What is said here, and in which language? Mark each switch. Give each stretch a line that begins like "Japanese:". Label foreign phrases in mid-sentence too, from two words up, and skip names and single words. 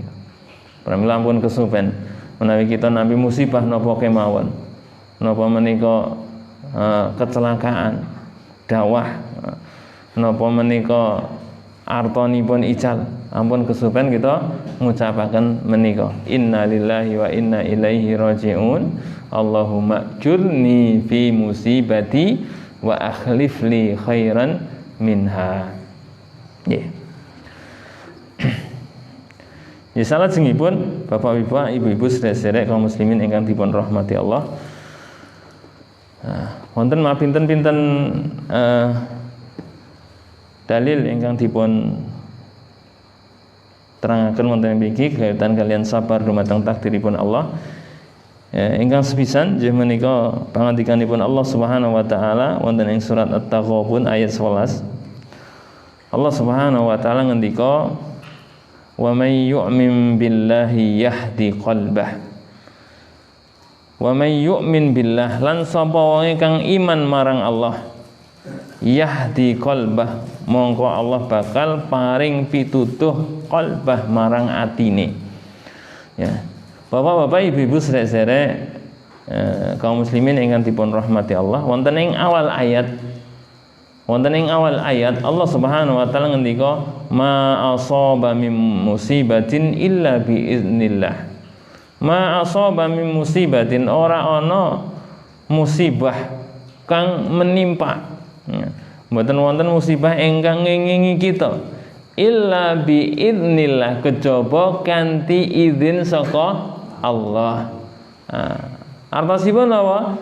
Javanese: Pramila ampun kesupen menawi kita nampi musibah napa kemawon. Napa menika kecelakaan dawah napa menika artanipun ical ampun kesupen kita ngucapaken menika
Arabic: إنا لله وإنا إليه راجعون اللهم أجرني في مصيبتي وأخلف لي خيرا منها.
Javanese: Nggih. Ya salajengipun Bapak Ibu sedherek kaum muslimin ingkang dipun rahmati Allah. Wonten pinten-pinten dalil ingkang dipun terangaken wonten mriki kaitan kalian sabar dumateng takdiripun Allah. Ingkang sepisan nggih menika pangandikanipun Allah
Arabic: سبحانه وتعالى
Javanese: wonten ing surat At-Taghabun ayat 11.
Arabic: Allah سبحانه وتعالى ngendika ومن يؤمن بالله يهد قلبه. ومن يؤمن بالله
Javanese: lan sapa wong kang iman marang Allah
Arabic: يهد قلبه
Javanese: mongko Allah bakal paring pitutuh qalbah marang atine. Ya. Bapak-bapak, ibu-ibu sedherek kaum muslimin ingkang dipun rahmati Allah, wonten ing awal ayat Allah
Arabic: سبحانه وتعالى
Javanese: ngendika
Arabic: ما أصاب من مصيبة إلا بإذن الله. ما أصاب من مصيبة
Javanese: ora ana musibah kang menimpa. Mboten wonten musibah ingkang ngingingi kita
Arabic: إلا بإذن الله
Javanese: kejaba kanthi izin saka Allah. Artosipun apa?